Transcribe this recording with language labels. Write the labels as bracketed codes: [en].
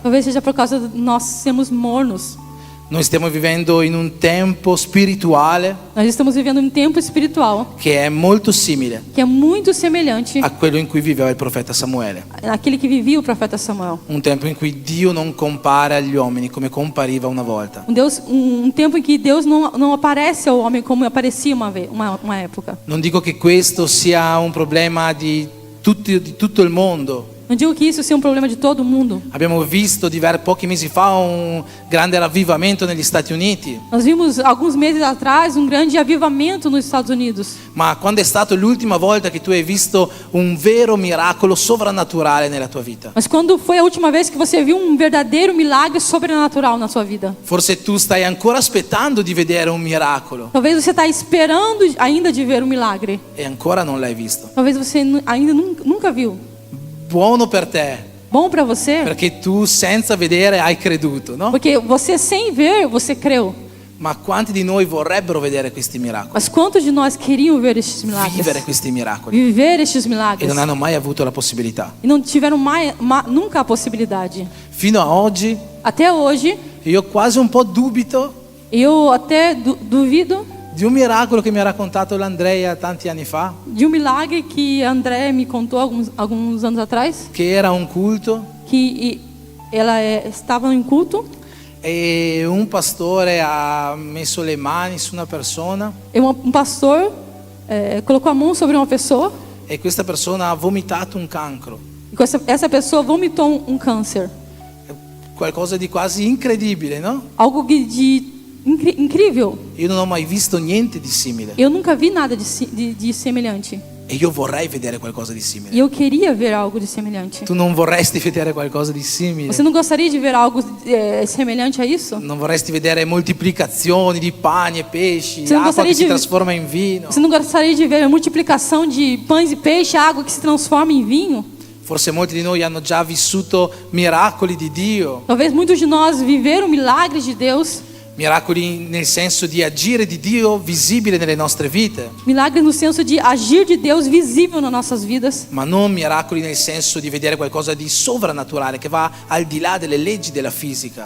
[pt] talvez seja por causa de nós sermos mornos. [it] Noi stiamo vivendo in un tempo spirituale [pt] Nós estamos vivendo um tempo espiritual [it] che è molto simile [pt] que é muito semelhante [it] a quello in cui viveva il profeta Samuele. [pt] àquele que vivia o profeta Samuel. [it] Un tempo in cui Dio non compare agli uomini come compariva una volta. [pt] Um tempo em que Deus não aparece ao homem como aparecia uma época. [it] Non dico che questo sia un problema di tutto il mondo. [pt] Não digo que isso seja um problema de todo mundo. [it] Abbiamo visto pochi mesi fa un grande ravvivamento negli Stati Uniti. [pt] Nós vimos alguns meses atrás um grande avivamento nos Estados Unidos. [it] Ma quando è stata l'ultima volta che tu hai visto un vero miracolo sovrannaturale nella tua vita? [pt] Mas quando foi a última vez que você viu um verdadeiro milagre sobrenatural na sua vida? [it] Forse tu stai ancora aspettando di vedere un miracolo [pt] Talvez você está esperando ainda de ver um milagre. [it] e ancora non l'hai visto. [pt] Talvez você ainda nunca viu. [it] Buono per te, [pt] Bom para você, [it] perché tu senza vedere hai creduto, no? [pt] porque você sem ver, você creu. [it] Ma quanti di noi vorrebbero vedere questi miracoli, [pt] Mas quantos de nós queriam ver estes milagres? [it] vivere questi miracoli [pt] Viver estes e milagres. [it] non hanno mai avuto la possibilità? [pt] E não tiveram nunca a possibilidade. [it] Fino a oggi [pt] Até hoje, [it] io quasi un po' dubito [pt] eu até duvido [it] di un miracolo che mi ha raccontato l'Andrea tanti anni fa, [pt] de um milagre que André me contou alguns anos atrás, [it] che era un culto [pt] que ela estava em culto [it] e un pastore ha messo le mani su una persona [pt] e um pastor colocou a mão sobre uma pessoa [it] e questa persona ha vomitato un cancro, [pt] e essa pessoa vomitou um câncer. [it] qualcosa di quasi incredibile, no? [pt] Algo incrível. [it] Io non ho mai visto niente di simile [pt] Eu nunca vi nada de semelhante. [it] e io vorrei vedere qualcosa di simile. [pt] E eu queria ver algo de semelhante. [it] Tu non vorresti vedere qualcosa di simile? [pt] Você não gostaria de ver algo semelhante a isso? [it] Non vorresti vedere moltiplicazioni di pani e pesci, [pt] Você não [it] acqua [pt] gostaria [it] che si [pt] de- [it] trasforma in vino? [pt] Você não gostaria de ver a multiplicação de pães e peixe, água que se transforma em vinho? [it] Forse molti di noi hanno già vissuto miracoli di Dio, [pt] Talvez muitos de nós viveram milagres de Deus, [it] miracoli nel senso di agire di Dio visibile nelle nostre vite, [pt] milagres no senso de agir de Deus visível nas nossas vidas, [it] ma non miracoli nel senso di vedere qualcosa di sovrannaturale che va al di là delle leggi della fisica.